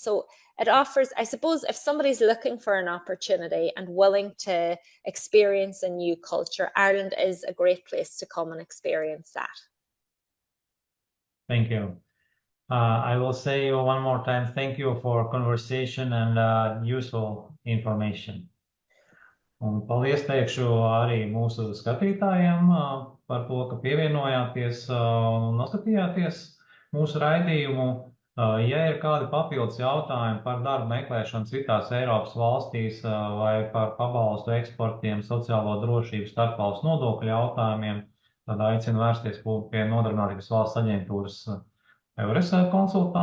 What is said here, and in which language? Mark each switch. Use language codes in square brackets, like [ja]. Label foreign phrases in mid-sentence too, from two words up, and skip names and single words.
[en] So it offers, I suppose, if somebody's looking for an opportunity and willing to experience a new culture, Ireland is a great place to come and experience that. Thank you. I will say one more time, thank you for conversation and useful information. [lv] Un paldies teikšu arī mūsu skatītājiem par to, ka pievienojāties un noskatījāties mūsu raidījumu. Ja ir kādi papildus jautājumi par darbu meklēšanu citās Eiropas valstīs vai par pabalstu eksportiem, sociālo drošību, starpvalstu nodokļu jautājumiem, tad aicinu vērsties pie Nodarbinātības valsts aģentūras Eures konsultantiem.